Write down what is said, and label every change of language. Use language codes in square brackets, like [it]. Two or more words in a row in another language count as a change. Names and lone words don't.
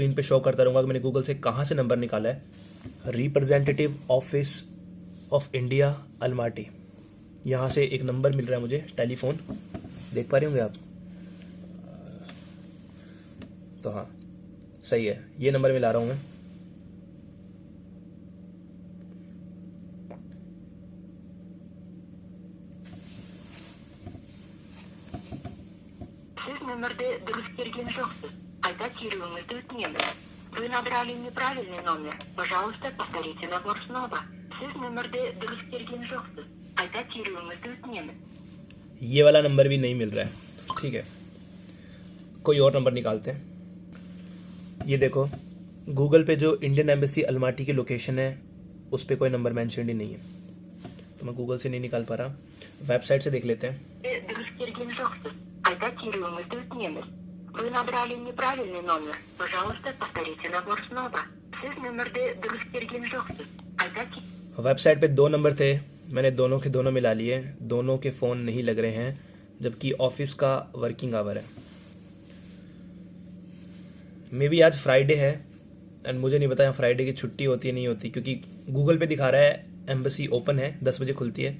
[hi] स्क्रीन पे शो करता रहूँगा कि मैंने गूगल से कहाँ से नंबर निकाला है। रिप्रेजेंटेटिव ऑफिस ऑफ इंडिया अलमाटी, यहाँ से एक नंबर मिल रहा है मुझे, टेलीफोन। देख पा रहे होंगे आप? तो हाँ, सही है, ये नंबर मिला रहा हूँ मैं। [kk] Siz номерде дұрыс берген жоқсыз. Қайта теруіңізді өтінеміз. [ru] Вы набрали неправильный номер. Пожалуйста, повторите набор снова. [kk] Siz номерде дұрыс берген жоқсыз. Қайта теруіңізді өтінеміз. [hi] ये वाला नंबर भी नहीं मिल रहा है। ठीक है, कोई और नंबर निकालते हैं। ये देखो, गूगल पे जो [en] Indian Embassy [hi] अलमाटी की लोकेशन है उस पर कोई नंबर मेंशन ही नहीं है, तो मैं गूगल से नहीं निकाल पा रहा। वेबसाइट से देख लेते हैं। [kk] Дұрыс берген жоқсыз. Қайта теруіңізді өтінеміз. [ru] Вы набрали неправильный номер. Пожалуйста, повторите набор снова. [kk] Siz номерде дұрыс берген жоқсыз. Қайта [hi] वेबसाइट पे 2 नंबर थे, मैंने दोनों के दोनों मिला लिए। दोनों के फ़ोन नहीं लग रहे हैं, जबकि ऑफिस का [en] working hour [hi] है। [en] may be [hi] आज फ्राइडे है, एंड मुझे नहीं पता फ्राइडे की छुट्टी होती है नहीं होती, क्योंकि गूगल पे दिखा रहा है [en] embassy open [hi] है, 10 बजे खुलती है।